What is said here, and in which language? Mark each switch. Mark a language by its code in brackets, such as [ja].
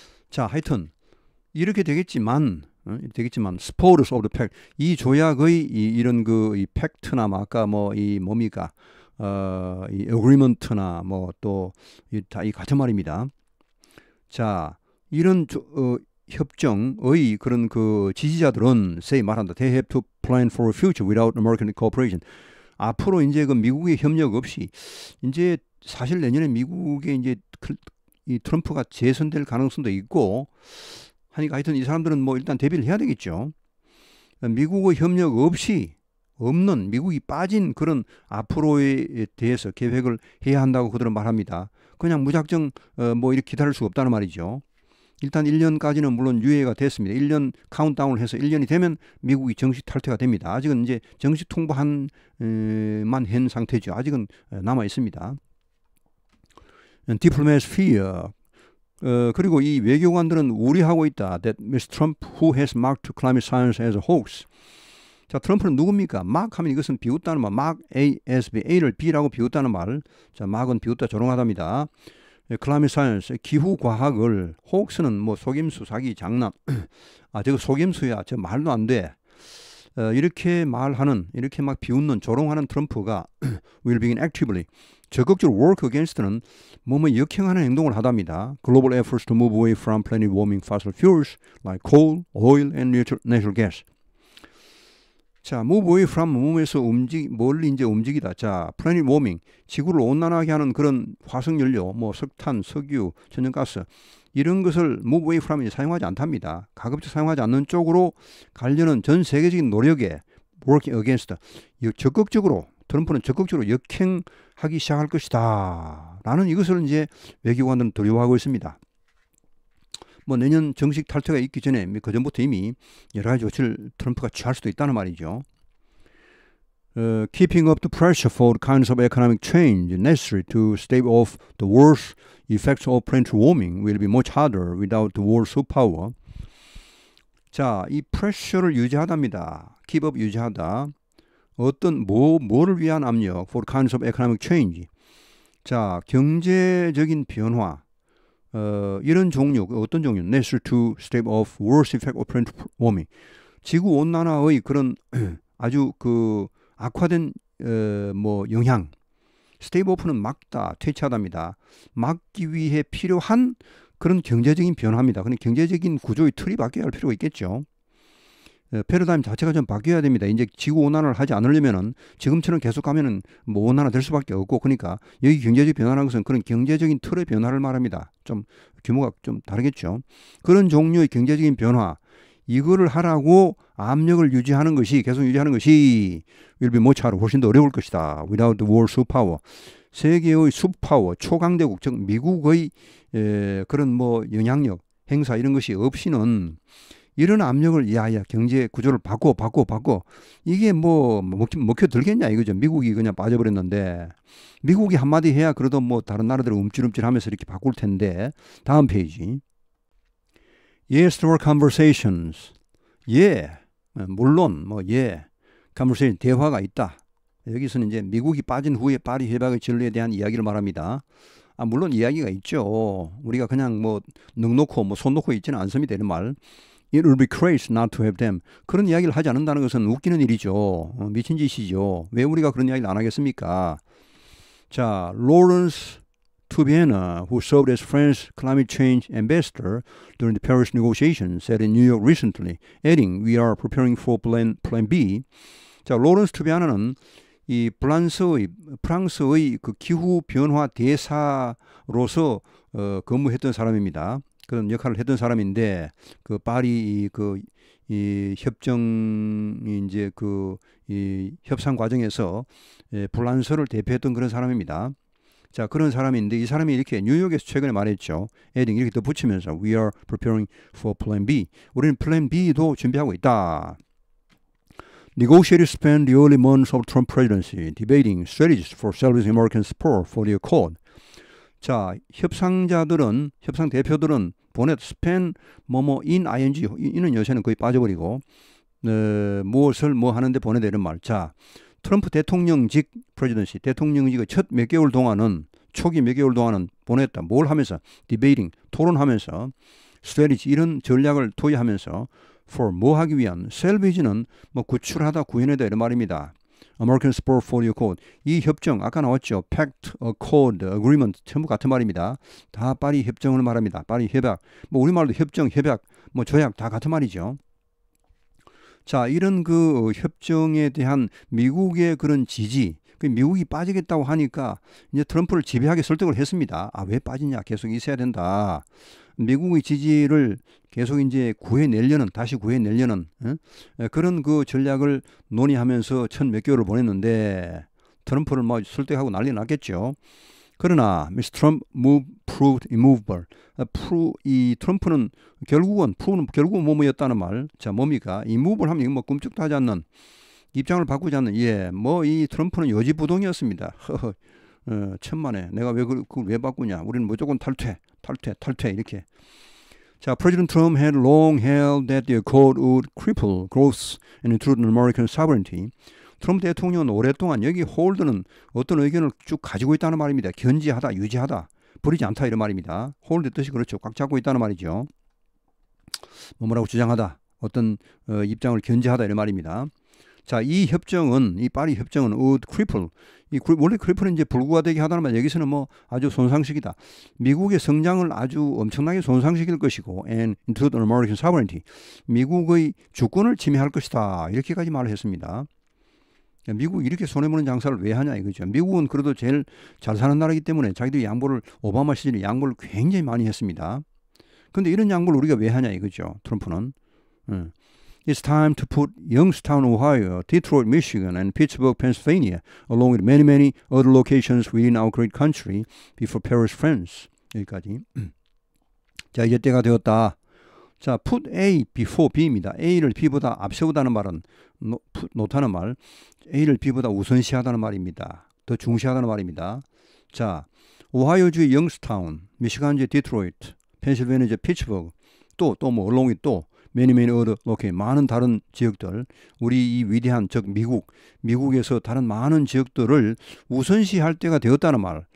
[ko] 자, 하여튼 이렇게 되겠지만 [en] supporters of the pact [ko] 이 조약의 이런 그 이 팩트나 아까 뭐 이 뭡니까 이 agreement나 뭐 또 다 이 같은 말입니다. 자, 이런 협정의 그런 그 지지자들은 say 말한다. [en] They have to plan for a future without American cooperation. [ko] 앞으로 이제 그 미국의 협력 없이 이제 사실 내년에 미국에 이제 이 트럼프가 재선될 가능성도 있고 하니까 하여튼 이 사람들은 뭐 일단 대비를 해야 되겠죠. 미국의 협력 없이 없는 미국이 빠진 그런 앞으로에 대해서 계획을 해야 한다고 그들은 말합니다. 그냥 무작정 뭐 이렇게 기다릴 수가 없다는 말이죠. 일단 1년까지는 물론 유예가 됐습니다. 1년 카운트다운을 해서 1년이 되면 미국이 정식 탈퇴가 됩니다. 아직은 이제 정식 통보만 한 상태죠. 아직은 남아 있습니다. [en] diplomats fear. [ko] 그리고 이 외교관들은 우려하고 있다. [en] That Mr. Trump, who has marked climate science as a hoax. [ko] 자, 트럼프는 누굽니까? 막 하면 이것은 비웃다는 말, 막 ASB, A를 B라고 비웃다는 말. 자, 막은 비웃다 조롱하답니다. climate science, 기후 과학을, hoax는 뭐 속임수, 사기, 장난. 아, 저거 속임수야. 저 말도 안 돼. 이렇게 말하는, 이렇게 막 비웃는, 조롱하는 트럼프가 [en] will begin actively, [ko] 적극적으로 work against는 뭐뭐 역행하는 행동을 하답니다. [en] Global efforts to move away from planet warming fossil fuels like coal, oil, and natural gas. [ko] 자, move away from, 몸에서 멀리 이제 움직이다. 자, planet warming, 지구를 온난하게 하는 그런 화석연료, 뭐 석탄, 석유, 천연가스, 이런 것을 move away from 사용하지 않답니다. 가급적 사용하지 않는 쪽으로 가려는 전 세계적인 노력에 working against, 적극적으로, 트럼프는 적극적으로 역행하기 시작할 것이다. 라는 이것을 이제 외교관들은 두려워하고 있습니다. 뭐 내년 정식 탈퇴가 있기 전에 그 전부터 이미 여러 가지 조치를 트럼프가 취할 수도 있다는 말이죠. [en] Keeping up the pressure for the kinds of economic change necessary to stave off the worst effects of planetary warming will be much harder without the world's superpower. [ko] 자, 이 프레셔를 유지하답니다. Keep up 유지하다. 어떤 뭐를 위한 압력? [en] For the kinds of economic change. [ko] 자, 경제적인 변화. 이런 종류, 어떤 종류? [en] Necessary to stave off worst effect of planetary warming. [ko] 지구 온난화의 그런 아주 그 악화된 뭐 영향. stave off는 막다, 퇴치하답니다. 막기 위해 필요한 그런 경제적인 변화입니다. 그런 경제적인 구조의 틀이 바뀌어야 할 필요가 있겠죠. 패러다임 자체가 좀 바뀌어야 됩니다. 이제 지구 온난화를 하지 않으려면은 지금처럼 계속 가면은 뭐 온난화 될 수밖에 없고, 그러니까 여기 경제적 변화라는 것은 그런 경제적인 틀의 변화를 말합니다. 좀 규모가 좀 다르겠죠. 그런 종류의 경제적인 변화, 이거를 하라고 압력을 유지하는 것이, 계속 유지하는 것이 [en] will be much harder, [ko] 훨씬 더 어려울 것이다. [en] Without the world superpower. [ko] 세계의 슈퍼파워, 초강대국, 즉 미국의 그런 뭐 영향력, 행사 이런 것이 없이는 이런 압력을 야야 경제 구조를 바꿔 이게 뭐 먹혀 들겠냐 이거죠. 미국이 그냥 빠져버렸는데, 미국이 한마디 해야 그래도 뭐 다른 나라들은 움찔움찔하면서 이렇게 바꿀 텐데. 다음 페이지. [en] Yes, there were conversations. [ko] 예, 물론 뭐 예, conversation 대화가 있다. 여기서는 이제 미국이 빠진 후에 파리 협약의 진로에 대한 이야기를 말합니다. 아, 물론 이야기가 있죠. 우리가 그냥 뭐 넉놓고 뭐 손 놓고 있지는 않습니다. 이런 말. [en] It will be crazy not to have them. [ko] 그런 이야기를 하지 않는다는 것은 웃기는 일이죠. 미친 짓이죠. 왜 우리가 그런 이야기를 안 하겠습니까? [en] 자, Lawrence Tubiana, who served as France's climate change ambassador during the Paris negotiations, said in New York recently, adding, "We are preparing for plan B." [ko] 자, 로렌스 투비아나는 이 프랑스의 그 기후 변화 대사로서 근무했던 사람입니다. 그런 역할을 했던 사람인데, 그 파리 이 협정 이제 이 협상 과정에서 프랑스를 대표했던 그런 사람입니다. 자, 그런 사람인데 이 사람이 이렇게 뉴욕에서 최근에 말했죠. 에딩 이렇게 덧붙이면서 [en] We are preparing for plan B. [ko] 우리는 플랜 B도 준비하고 있다. Negotiators spent the early months of Trump presidency debating strategies for salvaging American support for the accord. 자, 협상 대표들은 spend in ing, 이는 요새는 거의 빠져버리고 무엇을 뭐 하는데 보내다 이런 말. 자, 트럼프 대통령직 프레지던시, 대통령직의 첫 몇 개월 동안은, 초기 몇 개월 동안은 보냈다. 뭘 하면서? 디베이팅, 토론하면서, 스트래티지, 이런 전략을 도입하면서, for, 뭐 하기 위한, 셀비지는 뭐 구출하다, 구현하다 이런 말입니다. [en] American Support for the Accord. [ko] 이 협정, 아까 나왔죠. Pact, Accord, Agreement, 전부 같은 말입니다. 다 파리 협정을 말합니다. 파리 협약, 뭐 우리말로 협정, 협약, 뭐 조약 다 같은 말이죠. 자, 이런 그 협정에 대한 미국의 그런 지지, 미국이 빠지겠다고 하니까 이제 트럼프를 지배하게 설득을 했습니다. 아, 왜 빠지냐? 계속 있어야 된다. 미국의 지지를 계속 이제 다시 구해내려는 그런 그 전략을 논의하면서 첫 몇 개월을 보냈는데, 트럼프를 뭐 설득하고 난리 났겠죠. 그러나 Mr. [en] Trump proved immovable. [ko] 이 트럼프는 결국은 뭐였다는 말. 자, 뭡니까? immovable 하면 뭐 꿈쩍도 하지 않는, 입장을 바꾸지 않는, 뭐 이 트럼프는 요지부동이었습니다. 천만에 내가 왜 그걸 왜 바꾸냐. 우리는 무조건 탈퇴 이렇게. [en] 자, President Trump had long held that the accord would cripple growth and intrude on American sovereignty. [ko] 트럼프 대통령은 오랫동안 여기 홀드는 어떤 의견을 쭉 가지고 있다는 말입니다. 견지하다, 유지하다, 버리지 않다 이런 말입니다. 홀드 뜻이 그렇죠. 꽉 잡고 있다는 말이죠. 뭐라고 주장하다, 어떤 입장을 견지하다 이런 말입니다. 자, 이 협정은, 이 파리 협정은 would cripple. 원래 cripple은 이제 불구가 되게 하다는 말, 여기서는 뭐 아주 손상시키다. 미국의 성장을 아주 엄청나게 손상시킬 것이고, [en] and intrude on American sovereignty. [ko] 미국의 주권을 침해할 것이다. 이렇게까지 말을 했습니다. 미국 이렇게 손해보는 장사를 왜 하냐 이거죠. 미국은 그래도 제일 잘 사는 나라이기 때문에 자기들이 양보를, 오바마 시절에 양보를 굉장히 많이 했습니다. 근데 이런 양보를 우리가 왜 하냐 이거죠. 트럼프는. [en] It's time to put Youngstown, Ohio, Detroit, Michigan, and Pittsburgh, Pennsylvania, along with many, many other locations within our great country, before Paris, France. [ko] 여기까지. 자, 이제 때가 되었다. 자, put A before B입니다. A를 B보다 앞세우다는 말은 놓다는 말. A를 B보다 우선시하다는 말입니다. 더 중시하다는 말입니다. 자, 오하이오주의 영스타운, 미시간주의 디트로이트, 펜실베니아주의 피츠버그, 또 뭐 얼롱이 또 [en] many other location, [ko] 많은 다른 지역들, 우리 이 위대한 즉 미국에서 다른 많은 지역들을 우선시할 때가 되었다는 말.